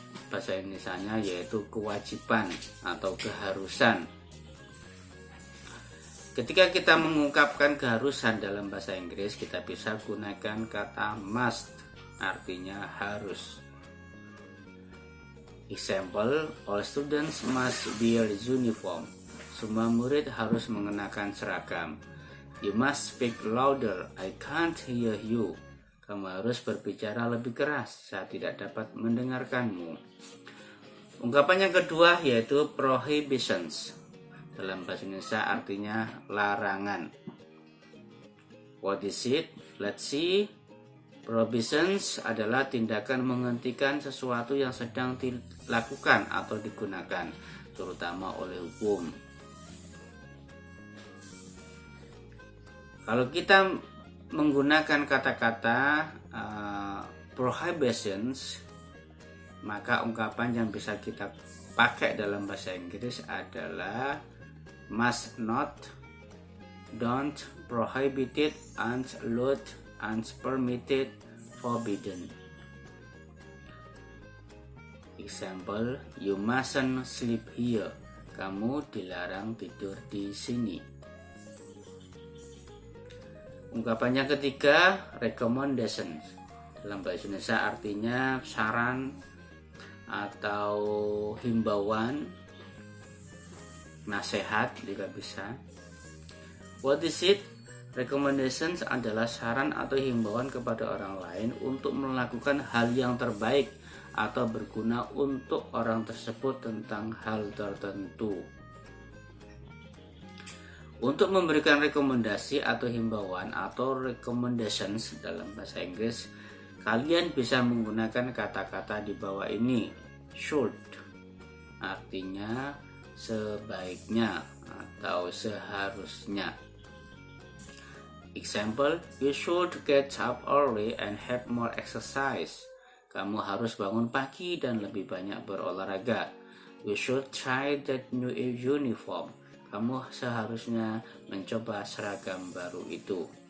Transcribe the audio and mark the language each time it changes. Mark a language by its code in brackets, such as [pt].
[id] Bahasa Indonesianya yaitu kewajiban atau keharusan. Ketika kita mengungkapkan keharusan dalam bahasa Inggris, kita bisa gunakan kata must, artinya harus. [en] Example, all students must wear uniform. [id] Semua murid harus mengenakan seragam. [en] You must speak louder, I can't hear you. [id] Kamu harus berbicara lebih keras, saya tidak dapat mendengarkanmu. Ungkapan yang kedua yaitu prohibitions. Dalam bahasa Indonesia artinya larangan. [en] What is it? Let's see. [id] Prohibitions adalah tindakan menghentikan sesuatu yang sedang dilakukan atau digunakan, terutama oleh hukum. Kalau kita menggunakan kata-kata prohibitions, maka ungkapan yang bisa kita pakai dalam bahasa Inggris adalah must not, don't, prohibited, unallowed, unpermitted, forbidden. [en] Example, you mustn't sleep here. [id] Kamu dilarang tidur di sini. Ungkapan yang ketiga, recommendations. Dalam bahasa Indonesia artinya saran atau himbauan, nasihat juga bisa. [en] What is it? [id] Recommendations adalah saran atau himbauan kepada orang lain untuk melakukan hal yang terbaik atau berguna untuk orang tersebut tentang hal tertentu. Untuk memberikan rekomendasi atau himbauan atau recommendations dalam bahasa Inggris, kalian bisa menggunakan kata-kata di bawah ini. Should, artinya sebaiknya atau seharusnya. [en] Example, you should get up early and have more exercise. [id] Kamu harus bangun pagi dan lebih banyak berolahraga. [en] You should try that new uniform. [id] Kamu seharusnya mencoba seragam baru itu.